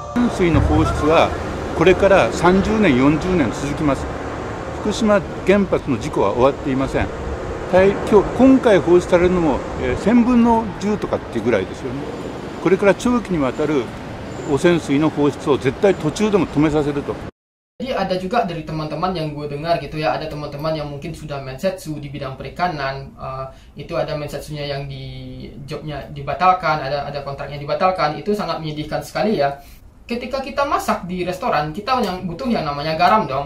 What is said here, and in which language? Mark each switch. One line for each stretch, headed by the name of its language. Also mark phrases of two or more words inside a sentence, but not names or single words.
Japanese: 泉水の放出はこれから30年、40年続きます。福島原発の事故は終わっていません。今回放出されるのも、1000分の10とかっていうぐらいですよね。これから長期にわたる汚染水の放出を絶対途中でも止めさせると。
Indonesian: Jadi ada juga dari teman-teman yang gue dengar gitu ya, ada teman-teman yang mungkin sudah mensetsu di bidang perikanan, itu ada mensetsunya yang di jobnya dibatalkan, ada kontraknya dibatalkan, itu sangat menyedihkan sekali ya. Ketika kita masak di restoran, kita yang butuh yang namanya garam dong.